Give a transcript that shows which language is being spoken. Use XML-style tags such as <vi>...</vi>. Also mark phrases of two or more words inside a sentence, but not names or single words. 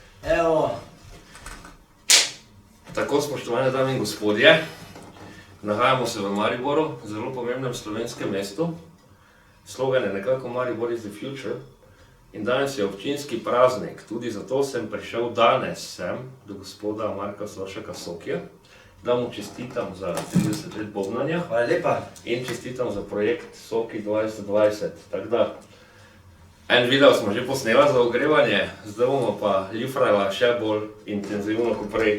<sl>Evo. Tako, spoštovane dame in gospodje, nahajamo se v Mariboru, zelo pomembnem slovenskem mestu. Slogan je nekako Maribor</sl> <en>is the future.</en> <sl>In danes je občinski praznik, tudi zato sem prišel danes sem do gospoda Marka Soršaka Sokija, da mu čestitam za 30 let bobnanja. Hvala lepa. In čestitam za projekt Soki 2020. Tako da, en video smo že posnela za ogrevanje, zdaj bomo pa lifrala še bolj intenzivno kot prej.</sl>